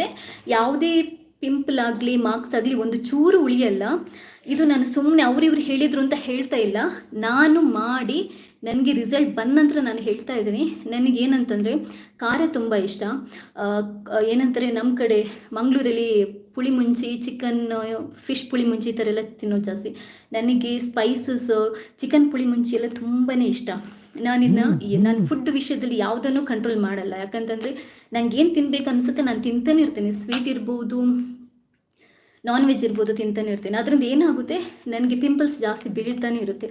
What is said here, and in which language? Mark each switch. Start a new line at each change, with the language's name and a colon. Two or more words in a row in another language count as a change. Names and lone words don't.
Kannada: ಯಾವುದೇ ಪಿಂಪಲ್ ಆಗಲಿ ಮಾರ್ಕ್ಸ್ ಆಗಲಿ ಒಂದು ಚೂರು ಉಳಿಯಲ್ಲ. ಇದು ನಾನು ಸುಮ್ಮನೆ ಅವ್ರಿವ್ರು ಹೇಳಿದರು ಅಂತ ಹೇಳ್ತಾ ಇಲ್ಲ, ನಾನು ಮಾಡಿ ನನಗೆ ರಿಸಲ್ಟ್ ಬಂದ ನಂತರ ನಾನು ಹೇಳ್ತಾ ಇದ್ದೀನಿ. ನನಗೇನಂತಂದರೆ ಖಾರ ತುಂಬ ಇಷ್ಟ. ಏನಂತಾರೆ ನಮ್ಮ ಕಡೆ ಮಂಗಳೂರಲ್ಲಿ ಪುಳಿ ಮುಂಚಿ, ಚಿಕನ್, ಫಿಶ್ ಪುಳಿ ಮುಂಚಿ ಈ ಥರ ಎಲ್ಲ ತಿನ್ನೋದು ಜಾಸ್ತಿ. ನನಗೆ ಸ್ಪೈಸಸ್, ಚಿಕನ್ ಪುಳಿ ಮುಂಚಿ ಎಲ್ಲ ತುಂಬಾ ಇಷ್ಟ. ನಾನು ಫುಡ್ ವಿಷಯದಲ್ಲಿ ಯಾವುದನ್ನು ಕಂಟ್ರೋಲ್ ಮಾಡಲ್ಲ. ಯಾಕಂತಂದರೆ ನನಗೇನು ತಿನ್ಬೇಕು ಅನಿಸುತ್ತೆ ನಾನು ತಿಂತಾನೆ ಇರ್ತೀನಿ. ಸ್ವೀಟ್ ಇರ್ಬೋದು,
English: non veg
Kannada: ಇರ್ಬೋದು, ತಿಂತಾನೆ ಇರ್ತೀನಿ. ಅದರಿಂದ ಏನಾಗುತ್ತೆ, ನನಗೆ ಪಿಂಪಲ್ಸ್ ಜಾಸ್ತಿ ಬೀಳ್ತಾನೆ ಇರುತ್ತೆ.